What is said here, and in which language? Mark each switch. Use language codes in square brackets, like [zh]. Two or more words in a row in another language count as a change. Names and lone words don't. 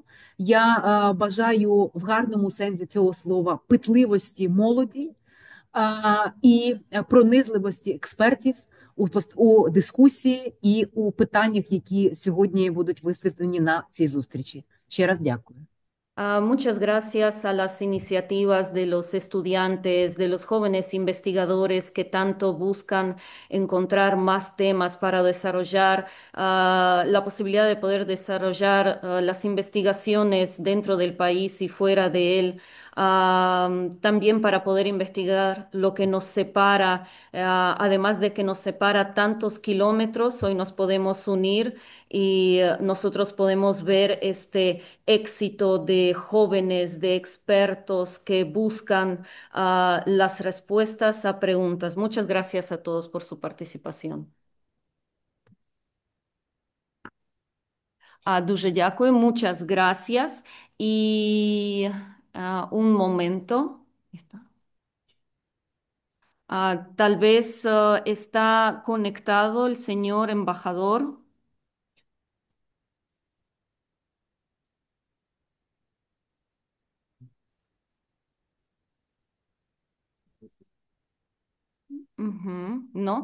[uk] Я бажаю в гарному сенсі цього слова питливості молоді і пронизливості експертів у дискусії і у питаннях, які сьогодні будуть висвітлені на цій зустрічі. Ще раз дякую. [es] Muchas gracias a las iniciativas de los estudiantes, de los jóvenes investigadores que tanto buscan encontrar más temas para desarrollar la posibilidad de poder desarrollar las investigaciones dentro del país y fuera de él. También para poder investigar lo que nos separa, además de que nos separa tantos kilómetros, hoy nos podemos unir y nosotros podemos ver este éxito de jóvenes, de expertos que buscan las respuestas a preguntas. Muchas gracias a todos por su participación. [uk] Дуже дякую, [es] muchas gracias. Y un momento. Tal vez está conectado el señor embajador. Ujú, ¿no?